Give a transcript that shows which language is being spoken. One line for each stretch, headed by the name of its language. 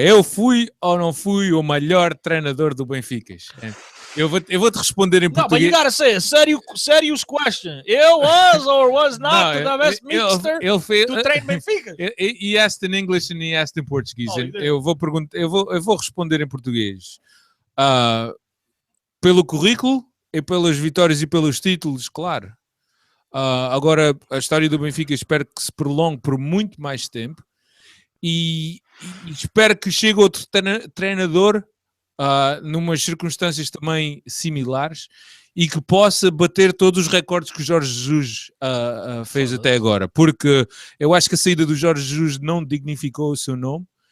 Portuguese: Eu fui ou não fui o melhor treinador do Benfica? Eu vou-te responder em português.
English: No, but you gotta say a serious question. Eu was or was not the best mixer to train Benfica? He asked in English and he asked in Portuguese.
Portuguese: Eu vou responder em português. Pelo currículo e pelas vitórias e pelos títulos, claro. Agora, a história do Benfica espero que se prolongue por muito mais tempo e espero que chegue outro treinador numas circunstâncias também similares e que possa bater todos os recordes que o Jorge Jesus fez até agora, porque eu acho que a saída do Jorge Jesus não dignificou o seu nome.